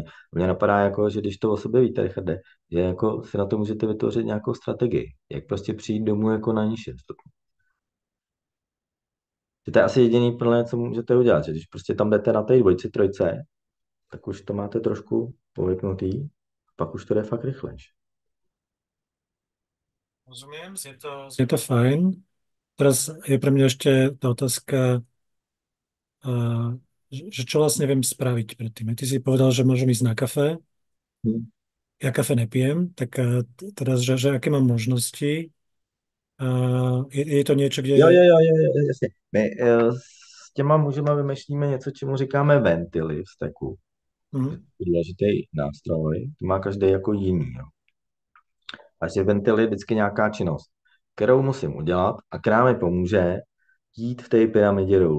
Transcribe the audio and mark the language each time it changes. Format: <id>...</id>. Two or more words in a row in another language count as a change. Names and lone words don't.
<cs>Mně napadá, jako, že když to o sobě víte, Richarde, že jako si na to můžete vytvořit nějakou strategii, jak prostě přijít domů jako na nižším stupni. Že to je asi jediný plné, co můžete udělat, že když prostě tam jdete na té dvojci, trojce, tak už to máte trošku povypnutý, pak už to jde fakt rychlejš.</cs> <sk>Rozumiem, je to fajn. Teraz je pre mňa ešte tá otázka, že čo vlastne viem spraviť predtým. Ty si povedal, že môžem ísť na kafe. Ja kafe nepijem, tak teraz, že aké mám možnosti? Je to niečo, kde...</sk> <cs>Jo, jasně. My s těma mužema vymýšlíme něco, čemu říkáme ventily v steku. Důležitý nástroj, to má každý jako jiný. Jo. A že ventil je vždycky nějaká činnost, kterou musím udělat a která mi pomůže jít v té pyramidě dolů.</cs>